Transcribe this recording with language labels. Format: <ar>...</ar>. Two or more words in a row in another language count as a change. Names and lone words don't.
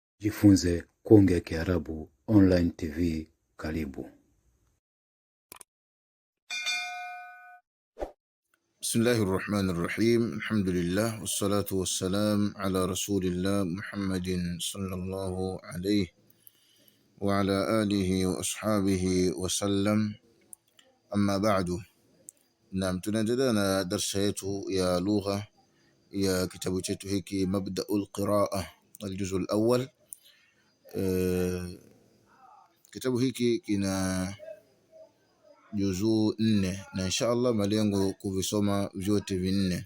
<sw>Jifunze kuongea Kiarabu online TV. Karibu.</sw> <ar>بسم الله الرحمن الرحيم. الحمد لله والصلاة والسلام على رسول الله محمد صلى الله عليه وعلى آله وأصحابه وسلم. أما بعد.</ar> <sw>Naam, tunaendelea na darsa yetu ya lugha ya kitabu chetu hiki Mabda'ul Qira'a al-juz'u al-awwal. Kitabu hiki kina juzuu 4 na inshallah malengo kuvisoma vyote vinne.</sw>